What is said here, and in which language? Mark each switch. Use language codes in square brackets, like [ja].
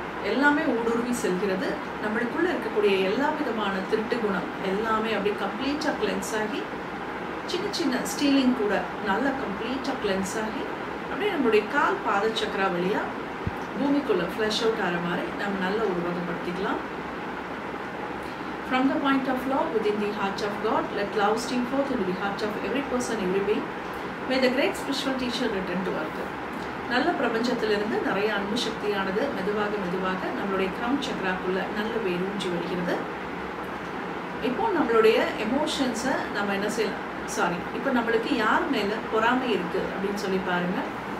[ta] எல்லாமே ஊடுருவி செல்கிறது. நம்மளுக்குள்ள இருக்கக்கூடிய எல்லா விதமான திருட்டு குணம் எல்லாமே அப்படியே கம்ப்ளீட்டாக கிளென்ஸ் ஆகி, சின்ன சின்ன ஸ்டீலிங் கூட நல்லா கம்ப்ளீட்டாக கிளென்ஸ் ஆகி, அப்படியே நம்மளுடைய கால் பாத சக்கரா வழியாக பூமிக்குள்ளே ஃப்ளஷ் அவுட் ஆகிற மாதிரி நம்ம நல்லா உருவகப்படுத்திக்கலாம். [en] From the point of love within the heart of God, let love stream forth into the heart of every person, every being. May the great spiritual teacher return to earth. [ta] நல்ல பிரபஞ்சத்திலிருந்து நிறைய அன்பு சக்தியானது மெதுவாக மெதுவாக நம்மளுடைய கிரவுன் சக்கராக்குள்ள நல்ல வேரூன்றி வருகிறது. இப்போ நம்மளுடைய எமோஷன்ஸை நம்ம என்ன செய்யலாம், இப்போ நம்மளுக்கு யார் மேலே பொறாமை இருக்குது அப்படின்னு சொல்லி பாருங்கள்.